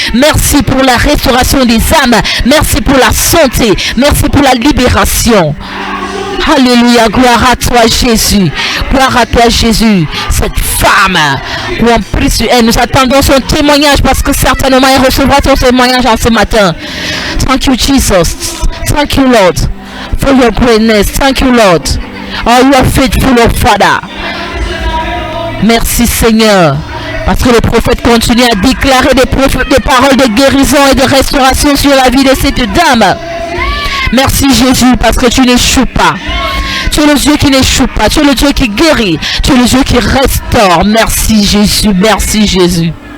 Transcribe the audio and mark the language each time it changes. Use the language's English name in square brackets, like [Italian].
[French] Merci pour la restauration des âmes. Merci pour la santé. Merci pour la libération. Alléluia, gloire à toi Jésus. Gloire à toi Jésus. Cette femme, où on prie sur elle, nous attendons son témoignage parce que certainement elle recevra son témoignage en ce matin. [English] Thank you Jesus. Thank you Lord for your greatness. Thank you Lord. Oh, you are faithful, oh Father. [French] Merci Seigneur. Parce que le prophète continue à déclarer des paroles de guérison et de restauration sur la vie de cette dame. Merci Jésus parce que tu n'échoues pas. Tu es le Dieu qui n'échoue pas. Tu es le Dieu qui guérit. Tu es le Dieu qui restaure. Merci Jésus. Merci Jésus.